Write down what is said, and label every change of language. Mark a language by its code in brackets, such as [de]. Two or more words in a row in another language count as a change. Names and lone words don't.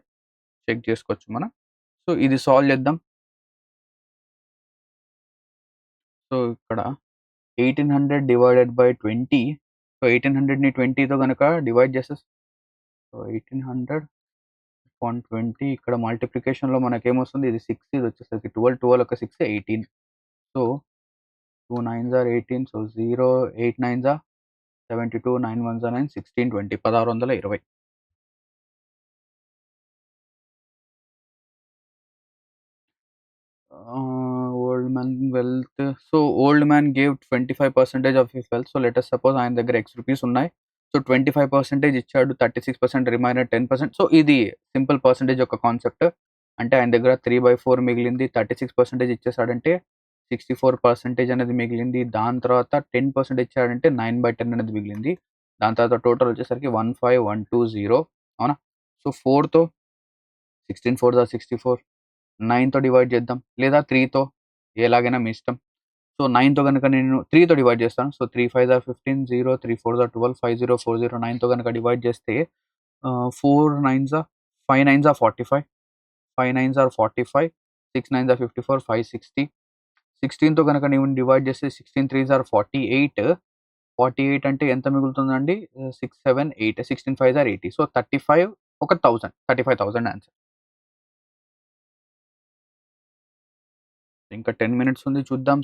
[te] చెక్ చేసుకోవచ్చు మనం. సో ఇది సాల్వ్ చేద్దాం. సో ఇక్కడ 1800 [en] divided by [te] 20. సో 1800ని 20తో కనుక డివైడ్ చేస్తే, సో 1800/20 ఇక్కడ మల్టిప్లికేషన్లో మనకేమొస్తుంది, ఇది 6, ఇది వచ్చేసరికి 12, 12 ఒక 6 18. [en] సో 2 9s are 18. సో 0 8 9s are 72, 9 1s are 9, 16 20 1620. old man wealth. so old man gave 25% of his wealth. so let us suppose [te] ఆయన దగ్గర X రూపీస్ ఉన్నాయి. సో 25% ఇచ్చాడు, 36% రిమైనర్ 10%. సో ఇది [en] simple percentage [te] యొక్క కాన్సెప్ట్. అంటే ఆయన దగ్గర 3/4 మిగిలింది, 36% ఇచ్చేసాడంటే 64% అనేది మిగిలింది. దాని తర్వాత 10% ఇచ్చాడంటే 9/10 అనేది మిగిలింది. దాని తర్వాత టోటల్ వచ్చేసరికి 15120, అవునా. సో 4తో [en] 16 4s are 64, [te] 9తో డివైడ్ చేద్దాం, లేదా 3తో, ఎలాగైనా మీ ఇష్టం. సో 9తో కనుక నేను 3తో డివైడ్ చేస్తాను. సో [en] 3 5s are 15, 0 3 4s are 12, [te] 5040, 9తో కనుక డివైడ్ చేస్తే [en] 4 9s are 5 9s are 45, 5 9s are 45, 6 9s are 54, [te] 5 60. 16తో కనుక నేను డివైడ్ చేస్తే [en] 16 3s are 48. [te] 48 అంటే ఎంత మిగులుతుందండి, 6 7 8, [en] 16 5s are 80. [te] సో 35 ఒక 1000, 35,000 ఆన్సర్. ఇంకా 10 మినిట్స్ ఉంది, చూద్దాం.